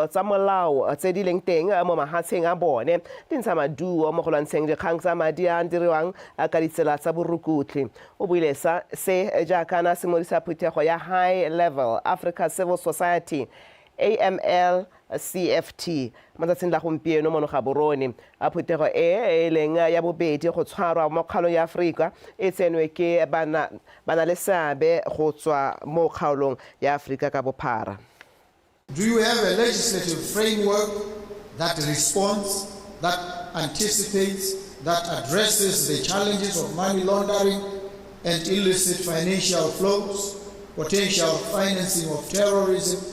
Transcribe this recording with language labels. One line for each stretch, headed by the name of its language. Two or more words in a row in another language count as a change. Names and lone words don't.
Tswana: tsa molao tse di leng teng mo mahatsheng a bone di ntsha maduo mo go lwantsheng dikgang tsa madi a diriwang ka ditsela tsa borukutli o buile se jaaka na simolisa phuthego ya High Level Africa Civil Society AML CFT matsatsing la gompieno mono ga borone a phuthego e leng ya bobedi go tshwarwa mo kgaolong ya Afrika e tsenwe ke bana le seabe go tswa mo kgaolong ya Afrika ka bophara.
English: Do you have a legislative framework that responds, that anticipates, that addresses the challenges of money laundering and illicit financial flows, potential financing of terrorism?